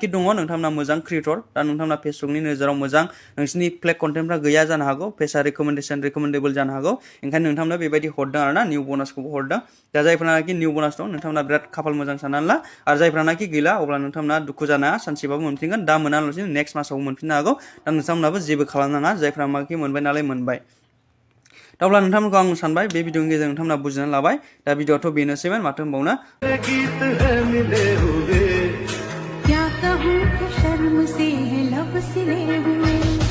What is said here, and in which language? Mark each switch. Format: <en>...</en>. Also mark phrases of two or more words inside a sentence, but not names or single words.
<brx>दङ नोंथांमोना मोजां क्रिएटर दा नोंथांमोना फेसबुकनि नोजोराव मोजां नोंसिनि</brx> <en>flag content</en> <brx>गैया जानो हागौ फेसा रिकमेन्डेबल जानो हागौ ओंखायनो नोंथांमोना बेबायदि हरदों आरोना</brx> <en>new bonus</en> <brx>हरदों दा जायफ्रानाखि</brx> <en>new bonus</en> <brx>दं नोंथांमोना बिराद खाफाल मोजां साननानै ला आरो जायफ्रानाखि गैला अब्ला नोंथांमोना दुखु जानाङा सानसेबाबो मोनफिनगोन दा मोनालासिनो नेक्स्ट मासाव मोनफिननो हागौ दा नोंथांमोनाबो जेबो खालामनाङा जायफ्रा माखि मोनबाय नालाय मोनबाय दा अब्ला नोंथांमोनखौ आं सानबाय बे भिडिअनि गेजेरजों नोंथांमोना बुजिनानै लाबाय दा भिडिअआथ' बेनोसैमोन माथो होनबावनो</brx> <ur>क्या कहूँ शर्म से है लब सिले हुए</ur>